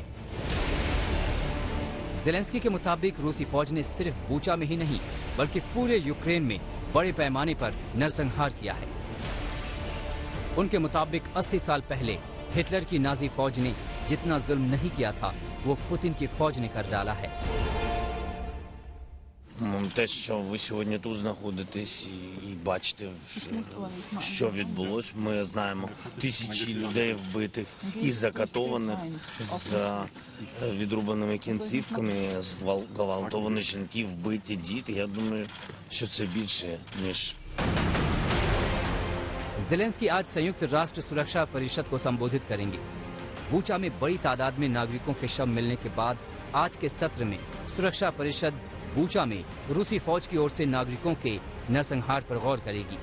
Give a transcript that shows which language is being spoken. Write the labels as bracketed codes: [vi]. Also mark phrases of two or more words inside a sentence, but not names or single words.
[hi] ज़ेलेंस्की के मुताबिक रूसी फौज ने सिर्फ बूचा में ही नहीं बल्कि पूरे यूक्रेन में बड़े पैमाने पर नरसंहार किया है। उनके मुताबिक 80 साल पहले हिटलर की नाजी फौज ने जितना जुल्म नहीं किया था वो पुतिन की फौज ने कर डाला है। [uk] Те, що ви сьогодні тут знаходитесь і бачите, що відбулося, ми знаємо тисячі людей вбитих і закатованих з відрубаними кінцівками, зґвалтовані жінки, вбиті діти. Я думаю, що це більше, ніж... [hi] ज़ेलेंस्की आज संयुक्त राष्ट्र सुरक्षा परिषद को संबोधित करेंगे। बूचा में बड़ी तादाद में नागरिकों के शव मिलने के बाद आज के सत्र में सुरक्षा परिषद बूचा में रूसी फौज की ओर से नागरिकों के नरसंहार पर गौर करेगी।